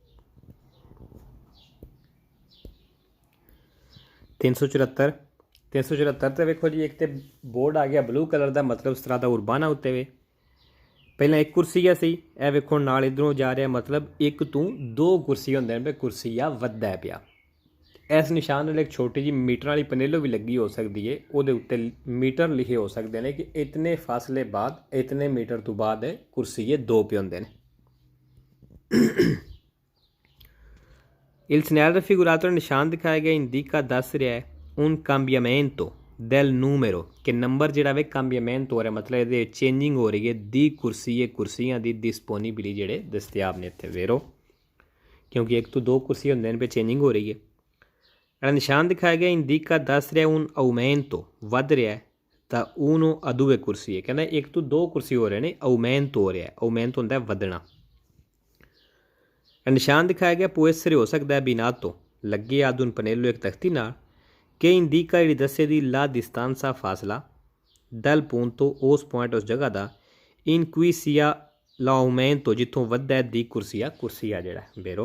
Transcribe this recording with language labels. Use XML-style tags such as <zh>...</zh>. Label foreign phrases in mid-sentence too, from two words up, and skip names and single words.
<pa>374 ਤੇ ਵੇਖੋ ਜੀ ਇੱਕ ਤੇ ਬੋਰਡ ਆ ਗਿਆ</pa> <en>blue colour</en> <pa>ਦਾ ਮਤਲਬ ਇਸ ਤਰ੍ਹਾਂ ਦਾ ਉਰਬਾਨਾ ਉੱਤੇ ਵੇ ਪਹਿਲਾਂ ਇੱਕ ਕੁਰਸੀਆ ਸੀ ਇਹ ਵੇਖੋ ਨਾਲ ਇੱਧਰੋਂ ਜਾ ਰਿਹਾ ਮਤਲਬ ਇੱਕ ਤੋਂ 2 ਕੁਰਸੀ ਹੁੰਦੇ ਨੇ ਕੁਰਸੀਆ ਵੱਧਦਾ ਪਿਆ। ਇਸ ਨਿਸ਼ਾਨ ਨਾਲ ਇੱਕ ਛੋਟੀ ਜਿਹੀ ਮੀਟਰ ਵਾਲੀ ਪਨੇਲੋ ਵੀ ਲੱਗੀ ਹੋ ਸਕਦੀ ਹੈ ਉਹਦੇ ਉੱਤੇ ਮੀਟਰ ਲਿਖੇ ਹੋ ਸਕਦੇ ਨੇ ਕਿ ਇਤਨੇ ਫਾਸਲੇ ਬਾਅਦ ਇਤਨੇ ਮੀਟਰ ਤੋਂ ਬਾਅਦ ਕੁਰਸੀਏ 2 ਪੇ ਹੁੰਦੇ ਨੇ।</pa> <it>Il segnale raffigurato nel</it> <pa>ਨਿਸ਼ਾਨ ਦਿਖਾਇਆ ਗਿਆ ਇੰਡੀਕਾ ਦੱਸ ਰਿਹਾ ਹੈ</pa> <it>un cambiamento del numero</it> <pa>ਕਿ ਨੰਬਰ ਜਿਹੜਾ ਵੇ cambiamento ਹੋ ਰਿਹਾ ਮਤਲਬ ਇਹਦੇ ਚੇਂਜਿੰਗ ਹੋ ਰਹੀ ਹੈ ਦੀ ਕੁਰਸੀਆਂ ਦੀ ਡਿਸਪੋਨਿਬਿਲੀ ਜਿਹੜੇ ਦਸਤਿਆਬ ਨੇ ਇੱਥੇ ਵੇਰੋ ਕਿਉਂਕਿ ਇੱਕ ਤੋਂ 2 ਕੁਰਸੀ ਹੁੰਦੇ ਨੇ ਪੇ ਚੇਂਜਿੰਗ ਹੋ ਰਹੀ ਹੈ। ਜਿਹੜਾ ਨਿਸ਼ਾਨ ਦਿਖਾਇਆ ਗਿਆ ਇੰਡੀਕਾ ਦੱਸ ਰਿਹਾ</pa> <it>un aumento</it> <pa>ਵੱਧ ਰਿਹਾ ਤਾਂ</pa> <it>uno a due</it> <pa>ਕੁਰਸੀ ਹੈ ਕਹਿੰਦਾ ਇੱਕ ਤੋਂ 2 ਕੁਰਸੀ ਹੋ ਰਹੇ ਨੇ aumento ਹੋ ਰਿਹਾ aumento ਹੁੰਦਾ ਵਧਣਾ। ਨਿਸ਼ਾਨ ਦਿਖਾਇਆ ਗਿਆ ਪੁਐਸਰੇ ਹੋ ਸਕਦਾ ਹੈ ਬਿਨਾਂ ਤੋਂ ਲੱਗੇ</pa> <it>a un pannello</it> <pa>ਇੱਕ ਤਖਤੀ ਨਾਲ ਕਿ ਇੰਡੀਕਾ ਜਿਹੜੀ ਦੱਸੇ ਦੀ</pa> <it>la distanza</it> <pa>ਫਾਸਲਾ</pa> <it>dal punto</it> <pa>ਉਸ ਪੁਆਇੰਟ ਉਸ ਜਗ੍ਹਾ ਦਾ ਇਨਕੁਇਸੀਆ ਲਾਉਮੈਂਟੋ ਜਿੱਥੋਂ ਵੱਧਦਾ ਹੈ ਦੀ ਕੁਰਸੀਆ ਜਿਹੜਾ ਵੇਰੋ।</pa>